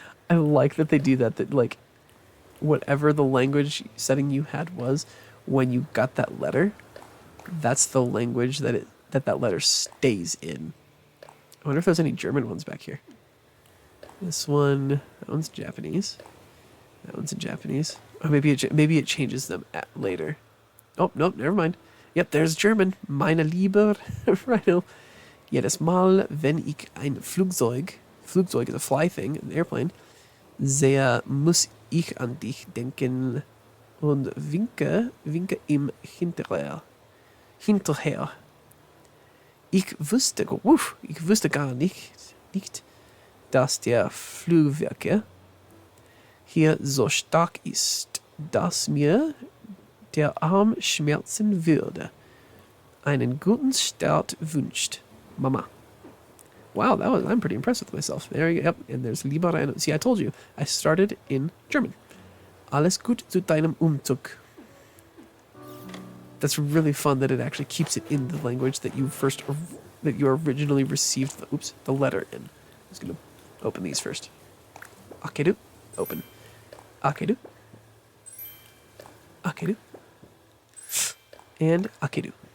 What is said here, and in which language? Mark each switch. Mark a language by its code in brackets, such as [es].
[en] I like that they do that. That like, whatever the language setting you had was when you got that letter, that's the language that letter stays in. I wonder if there's any German ones back here. That one's Japanese. That one's in Japanese. Or maybe it changes them later. Oh, nope, never mind. Yep, there's German. [de] Meine Liebe, [en] Rhino. [de] Jedes Mal, wenn ich ein Flugzeug [en] is a fly thing, an airplane, [de] sehe, muss ich an dich denken und winke ihm hinterher. Ich wusste gar nicht, dass der Flugwerke hier so stark ist, dass mir der Arm schmerzen würde. Einen guten Start wünscht Mama. [en] Wow, I'm pretty impressed with myself. There you go. Yep, and there's [de] Lieber Rhino. [en] See, I told you, I started in German. [de] Alles gut zu deinem Umzug. [en] That's really fun that it actually keeps it in the language that you originally received the letter in. I'm just gonna open these first. Akedu, open. Akedu. Akedu. And Akedu.